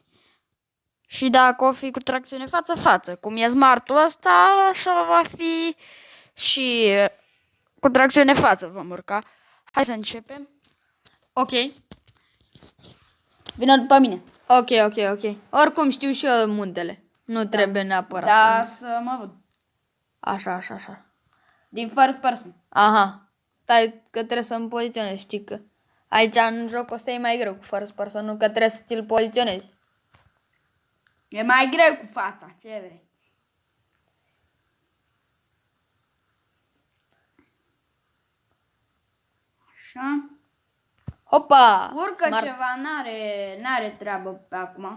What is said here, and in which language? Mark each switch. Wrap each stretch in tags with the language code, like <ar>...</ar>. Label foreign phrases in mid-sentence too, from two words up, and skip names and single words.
<ro>Și dacă o fi cu tracțiune față-față, cum e Smart-ul ăsta, așa va fi și cu tracțiune față vom urca. Hai să începem. Ok. Vină după mine. Ok. Oricum știu și eu muntele. Nu trebuie neapărat Da, să mă văd. Așa. Din</ro> <en>first person.</en> <ro>Aha. Stai că trebuie să-mi poziționez, știi că aici în joc o să e mai greu cu</ro> <en>first person,</en> <ro>nu că trebuie să ți-l poziționezi. E mai greu cu fața, ce vrei. Așa. Hopa! Urcă Smart. ceva, n-are treabă pe acum.</ro>